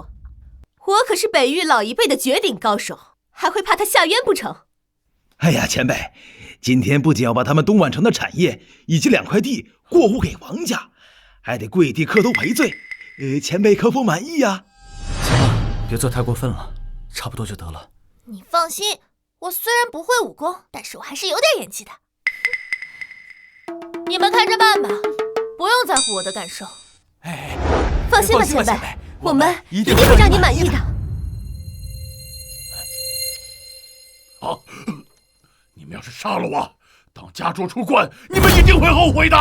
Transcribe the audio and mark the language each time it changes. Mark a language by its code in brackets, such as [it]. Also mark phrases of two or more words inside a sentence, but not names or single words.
[zh] 我可是北域老一輩的絕頂高手，還會怕他夏淵不成？哎呀，前輩，今天不僅要把他們東莞城的產業以及2塊地過戶給王家，還得跪地磕頭賠罪。前輩可否滿意呀？行了，別做太過分了，差不多就得了。你放心，我雖然不會武功，但是我還是有點演技的。你們看着辦吧，不用在乎我的感受。放心吧，前輩，我們一定會讓你滿意的。你們要是殺了我，等家主出關，你們一定会後悔的。